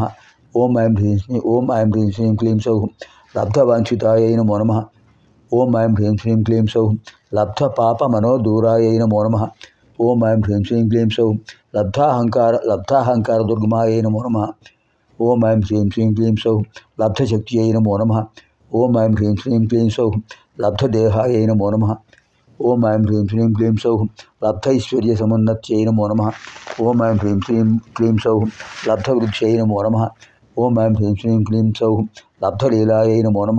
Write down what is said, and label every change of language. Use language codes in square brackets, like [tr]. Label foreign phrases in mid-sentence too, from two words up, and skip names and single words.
[sa] ओम ऐं ह्रीं श्रीं क्लीं सौः लब्धवाञ्छितायै नमो नमः। ओम ऐं ह्रीं श्रीं क्लीं सौः लब्धपापमनोदूरायै नमो नमः। ओम ऐं ह्रीं श्रीं क्लीं सौः लब्धाहंकार दुर्गमायै नमो नमः। ఓం ఐం హ్రీం శ్రీం క్లీం సౌః లబ్ధశక్త్యై నమో నమః. ఓం ఐం హ్రీం శ్రీం క్లీం సౌః లబ్ధదేహాయై నమో నమః. ఓం ఐం హ్రీం శ్రీం క్లీం సౌః లబ్ధైశ్వర్యసమున్నత్యై నమో నమః. ఓం ఐం హ్రీం శ్రీం క్లీం సౌః లబ్ధవృద్ధ్యై నమో నమః. ఓం ఐం హ్రీం శ్రీం క్లీం సౌః లబ్ధలీలాయై నమో నమః.